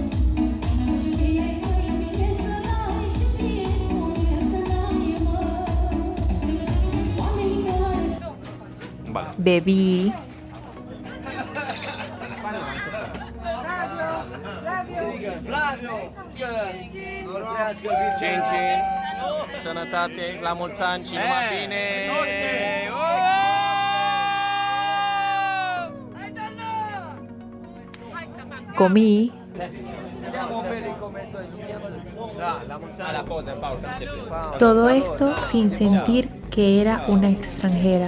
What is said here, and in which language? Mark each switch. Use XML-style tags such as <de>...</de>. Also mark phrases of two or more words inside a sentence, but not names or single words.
<es>Bebí. Cin, cin.</es> <ro>Sănătate, la mulți ani și numai bine.</ro> <es>Comí. Todo esto sin sentir que era una extranjera.</es>